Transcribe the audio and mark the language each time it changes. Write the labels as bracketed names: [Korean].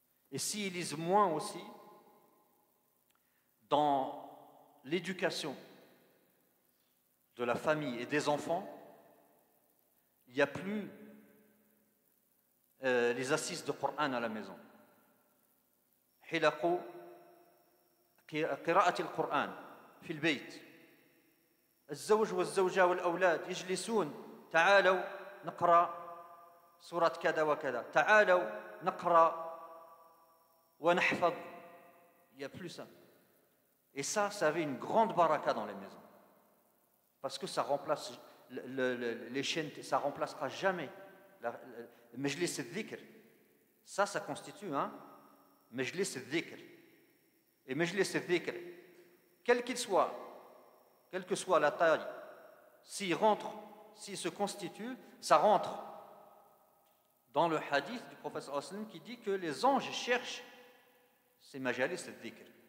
[French] Et s'ils lisent moins aussi, dans l'éducation de la famille et des enfants, il n'y a plus les assises de Coran à la maison. [Arabic] حلق قراءة القرآن في البيت. الزوج والزوجة والأولاد يجلسون تعالوا نقرأ سورة كذا وكذا تعالوا نقرأ ونحفظ. [French] Il n'y a plus ça. Et ça avait une grande baraka dans les maisons. Parce que ça remplace les chaînes, ça ne remplacera jamais le majlis al-dhikr. Ça constitue un majlis al-dhikr. Et majlis al-dhikr, quel qu'il soit, quelle que soit la taille, s'il se constitue, ça rentre dans le hadith du prophète sallallahu alayhi wa sallam qui dit que les anges cherchent ces majalis al-dhikr.